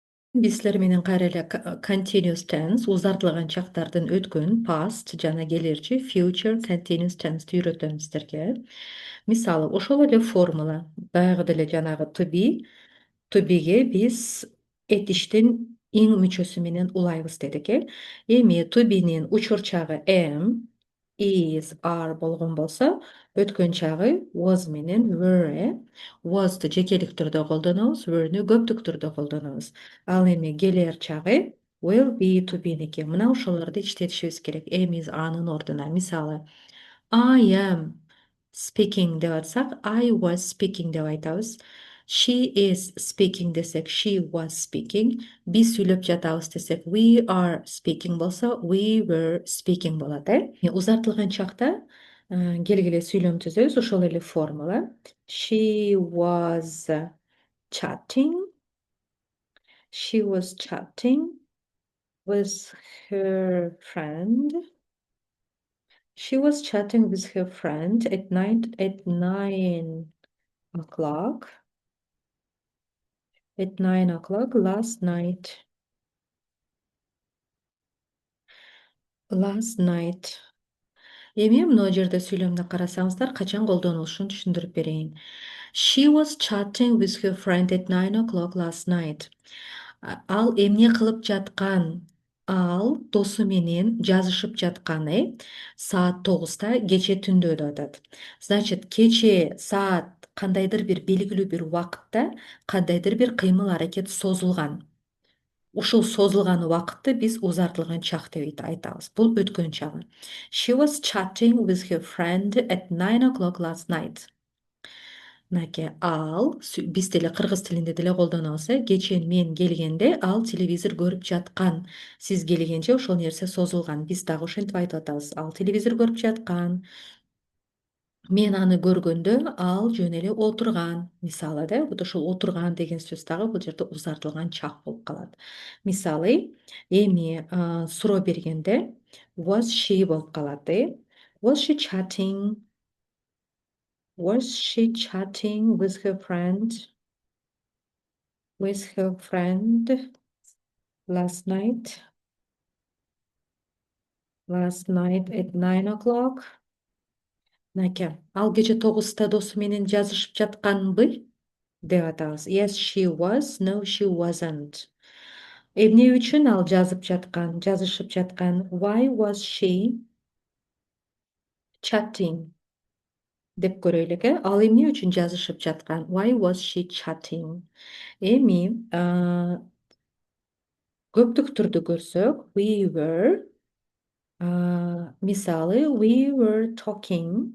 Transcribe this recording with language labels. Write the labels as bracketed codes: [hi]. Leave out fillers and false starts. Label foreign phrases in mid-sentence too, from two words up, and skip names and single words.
[ky] Биз силер менен кайра эле [en] continuous tense, [ky] узартылган чактардын өткөн, past жана келерчи [en] future continuous tense'ти [ky] үйрөтөм силерге. Мисалы, ошол эле формула. Баягы деле жанагы [en] to be'ге [ky] биз этиштин иң мүчөсү менен улайбыз дедик, э. Эми [en] to be'нин [ky] учур чагы [en] am, is, are [ky] болгон болсо, өткөн чагы was менен were, э. Was'ты жекелик түрдө колдонобуз, were'нү көптүк түрдө колдонобуз. Ал эми келер чагы [en] will be, to be'ники. [ky] Мына ошолорду иштетишибиз керек. [en] Am, is, [ky] are'нын ордуна. Мисалы, [en] I am speaking [ky] деп атсак, [en] I was speaking [ky] деп айтабыз. [en] She is speaking десек, she was speaking. [ky] Биз сүйлөп жатабыз десек, [en] we are speaking болсо, we were speaking болот, э. [ky] Узартылган чакта келгиле сүйлөм түзөбүз, ошол эле формула. [en] She was chatting. She was chatting with her friend. She was chatting with her friend at night at 9 o'clock. At 9 o'clock last night. Last night. [ky] Эми мына жерде сүйлөмдү карасаңыздар, качан колдонулушун түшүндүрүп берейин. [en] She was chatting with her friend at 9 o'clock last night. [ky] Ал эмне кылып жаткан? Ал досу менен жазышып жатканы саат 9-та кече түндө деп атат. Значит, кече саат кандайдыр бир белгилүү бир убакытта кандайдыр бир кыймыл аракет созулган. Ушул созулган убакытты биз узартылган чак деп айтабыз. Бул өткөн чагы. [en] She was chatting with her friend at 9 o'clock last night. [ky] Мынакей, ал биз деле кыргыз тилинде деле колдонобуз, э. Кечээ мен келгенде ал телевизор көрүп жаткан. Сиз келгенче ошол нерсе созулган. Биз дагы ошентип айтып атабыз. Ал телевизор көрүп жаткан. Мен аны көргөндө ал жөн эле отурган. Мисалы, да, вот ошол отурган деген сөз дагы бул жерде узартылган чак болуп калат. Мисалы, эми суроо бергенде [en] was she [ky] болуп калат, э. [en] Was she chatting? Was she chatting with her friend? With her friend last night? Last night at 9 o'clock? [ky] Мынакей, ал кече 9-та досу менен жазышып жатканбы? Деп атабыз. [en] Yes, she was. No, she wasn't. [ky] Эмне үчүн ал жазып жаткан, жазышып жаткан? [en] Why was she chatting? [ky] Деп көрөйлүк, э. Ал эмне үчүн жазышып жаткан? [en] Why was she chatting? [ky] Эми көптүк түрдү көрсөк, [en] we were, мисалы, we were talking.